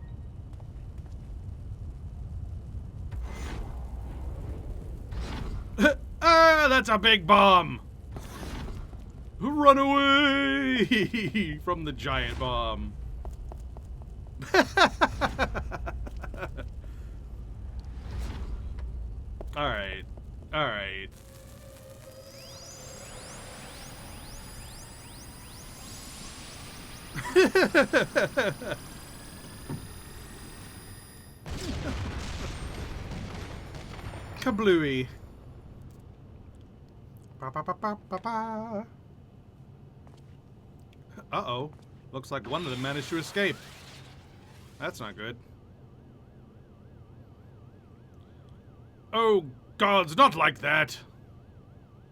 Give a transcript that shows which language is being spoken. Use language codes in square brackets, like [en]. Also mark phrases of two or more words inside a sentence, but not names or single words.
[en] Ah, that's a big bomb! Run away from the giant bomb. Alright. Alright. Kablooey. Ba-ba-ba-ba-ba-ba. Uh-oh. Looks like one of them managed to escape. That's not good. Oh, gods, not like that.